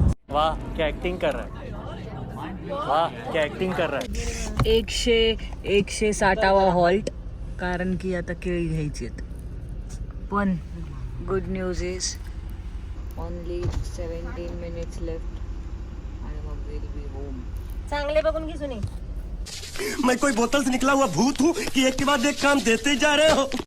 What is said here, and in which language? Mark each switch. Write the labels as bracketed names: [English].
[Hindi] वाह क्या एक्टिंग कर रहा है. वाह क्या एक्टिंग कर रहा है. [Marathi] 160वा हॉल्ट. कारण की आता केळी घ्यायची आहेत. पण [English] good news is only 17 minutes left [Marathi] आणि मग [English] Will be home. [Marathi] चांगले बघून घे सुनी. [Hindi] मैं कोई बोतल से निकला हुआ भूत हूँ कि एक के बाद एक काम देते जा रहे हो.